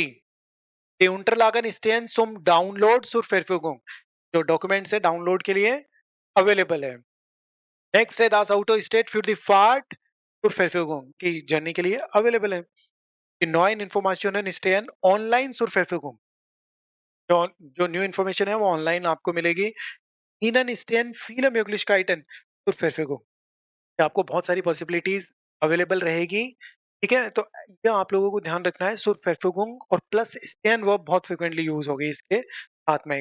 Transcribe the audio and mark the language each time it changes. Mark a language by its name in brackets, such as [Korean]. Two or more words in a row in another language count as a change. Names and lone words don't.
[German] Die Unterlagen stehen zum Download zur Verfügung, [Hindi] जो डॉक्यूमेंट्स है डाउनलोड के लिए अवेलेबल है। [German] नेक्स्ट है das Auto steht für die Fahrt zur Verfügung, [Hindi] की जर्नी के लिए अवेलेबल है। [German] Die neuen Informationen stehen online zur Verfügung, [Hindi] जो जो [English] new information [Hindi] है वो ऑनलाइन आपको मिलेगी। [German] Ihnen stehen viele Möglichkeiten zur Verfügung, [Hindi] कि आपको बहुत सारी [English] possibilities available [Hindi] रहेगी। ठीक है, तो ये आप लोगों को ध्यान रखना है। [German] zur Verfügung [Hindi] और प्लस स्टेन वर्ब बहुत [English] frequently use [Hindi] होगी इसके साथ में।